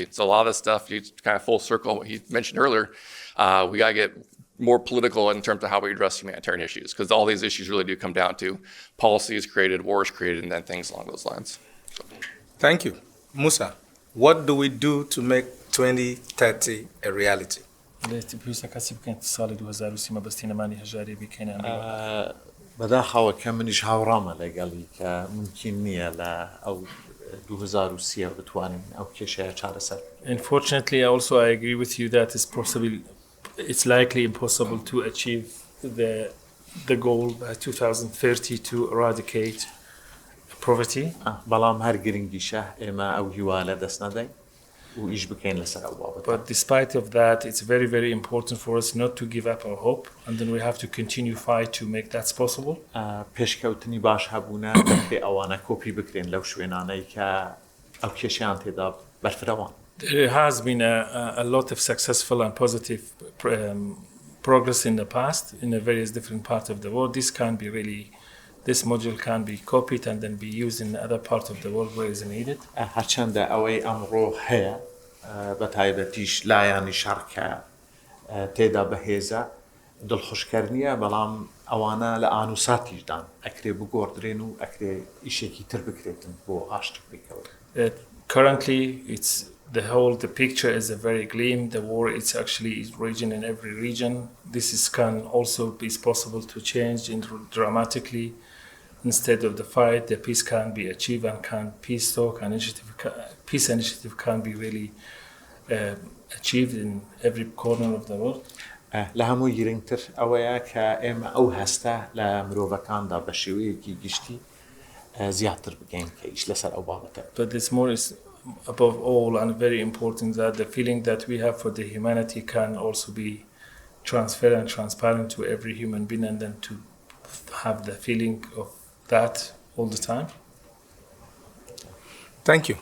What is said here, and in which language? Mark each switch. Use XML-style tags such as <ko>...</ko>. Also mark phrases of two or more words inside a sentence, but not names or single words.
<en>So a lot of this stuff, you kind of full circle what he mentioned earlier. We gotta get more political in terms of how we address humanitarian issues, because all these issues really do come down to policies created, wars created, and then things along those lines. So. Thank you. Mousa, what do we do to make 2030 a reality?</en> <ckb>بەداخەوە کە منیش هاوڕامە لەگەڵی کە ممکن نییە لە ئەو 2030 بتوانین ئەو کێشەیە چارەسەر.</ckb> <en>Unfortunately, I agree with you that it's likely impossible to achieve the goal by 2030 to eradicate poverty.</en> <ckb>بەڵام هەر گرنگیشە ئێمە ئەو هیوالە دەست نەدەین و ئیش بکەین لەسەر ئەو بابەتە.</ckb> <en>But despite of that, it's very, very important for us not to give up our hope, and then we have to continue fight to make that possible.</en> <ckb>پێشکەوتنی باش هەبوونە دەکرێت ئەوانە کۆپی بکرێن لەو شوێنانەی کە ئەو کێشیان تێدا بەرفرەوان.</ckb> <en>There has been a lot of successful and positive progress in the past in the various different parts of the world. This module can be copied and then be used in other parts of the world where is needed.</en> <ckb>هەرچەندە ئەوەی ئەمڕۆ هەیە بەتایبەتیش لایانی شەڕکە تێدا بەهێزە دڵخۆشکردنیە، بەڵام ئەوانە لە ئانووساتیشدان ئەکرێ بگۆڕدرێن و ئەکرێ ئیشێکی تر بکرێتن بۆ ئاشتکردنەوە.</ckb> <en>Currently, the picture is a very gleam. The war is raging in every region. Can also be possible to change dramatically. Instead of the fight, the peace can be achieved, and peace initiative can be really achieved in every corner of the world.</en> <ckb>لە هەموو گرنگتر ئەوەیە کە ئێمە ئەو هەستە لە مرۆڤەکاندا بە شێوەیەکی گشتی زیاتر بگەین کە ئیش لەسەر ئەو بابەتە.</ckb> <en>But it's more above all and very important that the feeling that we have for the humanity can also be transferred and transparent to every human being, and then to have the feeling of that all the time. Thank you.</en>